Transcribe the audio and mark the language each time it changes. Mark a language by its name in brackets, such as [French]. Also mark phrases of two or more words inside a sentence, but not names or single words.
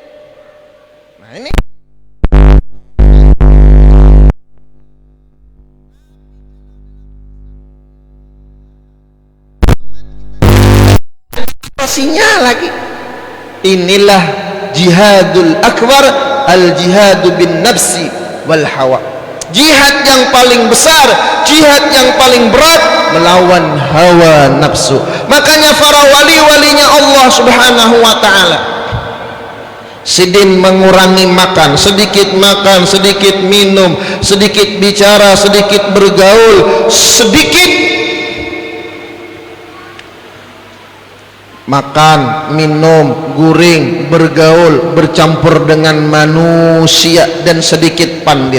[Indonesian] Nah ini pastinya lagi. [Arabic] Inilah جهاد الأكبر، الجهاد بالنفس والهوى. [Indonesian] Jihad yang paling besar, jihad yang paling berat melawan hawa nafsu. Makanya para wali-walinya Allah [Arabic] سبحانه وتعالى [Indonesian] Sidin mengurangi makan, sedikit minum, sedikit bicara, sedikit bergaul, sedikit makan, minum, guring, bergaul, bercampur dengan manusia, dan sedikit pandir.